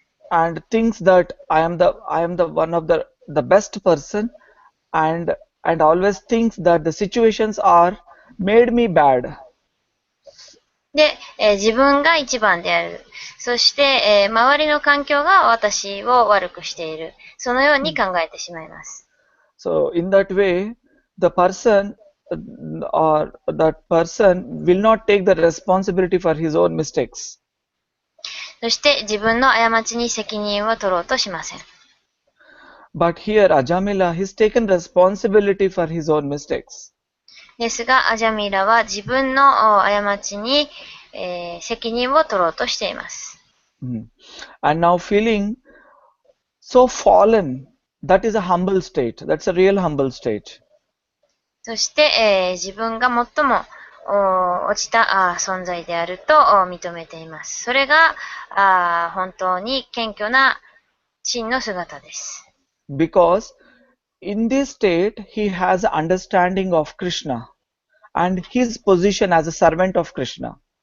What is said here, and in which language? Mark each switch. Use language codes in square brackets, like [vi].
[en] And thinks that I am the one of the best person, and always thinks that the situations are made me bad. [ja] で、自分が一番である。そして、周りの環境が私を悪くしている。そのように考えてしまいます。 [en] So in that way, the person or that person will not take the responsibility for his own mistakes. [ja] そして自分の過ちに責任を取ろうとしません。 [en] But here Ajamila, he's taken responsibility for his own mistakes. [ja] ですが、アジャミラは自分の過ちに、責任を取ろうとしています。 [en] And now feeling so fallen, that is a humble state. That's a real humble state. [ja] そして、自分が最も落ちた存在であると認めています。それが本当に謙虚な真の姿です。 [en] Because in this state, he has an understanding of Krishna and his position as a servant of Krishna.